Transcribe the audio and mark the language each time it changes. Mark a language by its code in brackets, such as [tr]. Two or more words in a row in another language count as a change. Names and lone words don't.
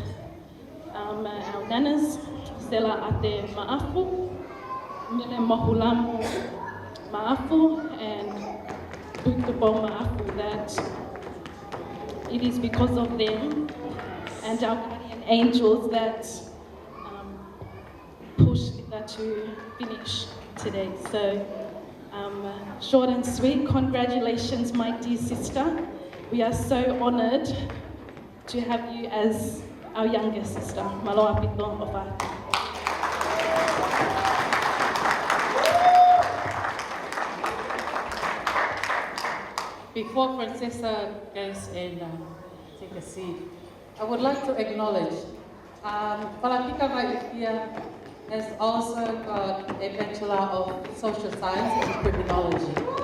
[en] nanas, Stella Ate Maafu, Mile Mohulamu Maafu, and Tuivai Maafu, that it is because of them and our guardian angels that pushed Lita to finish today. So, short and sweet, congratulations, my dear sister. We are so honoured to have you as our younger sister. [to] Maloa pito ofa. [en] Before Princessa goes and take a seat, I would like to acknowledge Palakika Vaiukia has also got a Bachelor of Social Science and Criminology.